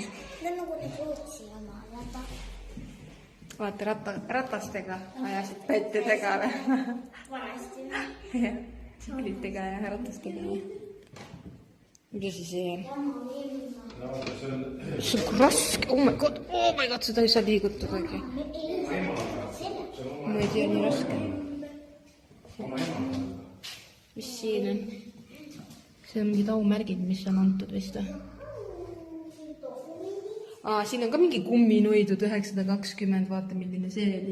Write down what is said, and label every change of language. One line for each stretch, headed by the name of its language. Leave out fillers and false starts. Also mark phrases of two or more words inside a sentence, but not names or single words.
Estonian: Need on nagu need Rootsi oma, vaata. vaata ratastega ajasid pättidega või? Vanasti. jah, tsiklitega ja ratastega. mida siis see on? see on raske,
English: oh my god,
Estonian: seda ei saa liigutadagi. ma ei tea, nii raske. mis siin on? see on mingid aumärgid, mis on antud vist või? siin on ka mingi kumminuidud 920, vaata milline see oli.